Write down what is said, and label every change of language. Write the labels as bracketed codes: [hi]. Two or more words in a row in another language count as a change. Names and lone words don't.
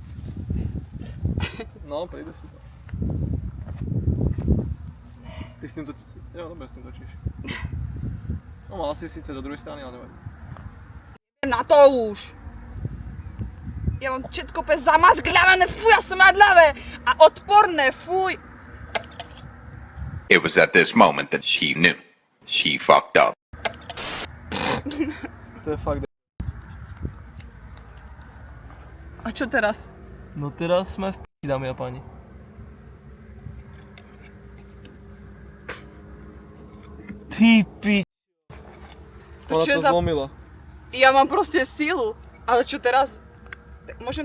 [sk] No, prejde si to. Ty s tým točíš. Jo, dobre, s tým točíš. No, mal si síce do druhej strany, ale nevadí. Na to už! Ja mám všetko úplne zamazgľavené, fuj, ja som nadľavé! A odporné, fuj! [en] It was at this moment that she knew. She fucked up. [sk] To je fakt. A čo teraz? No teraz sme v p***i, dámy a páni. Ty pič. To čo je za... zlomila. Ja mám proste sílu. Ale čo teraz? Môžem...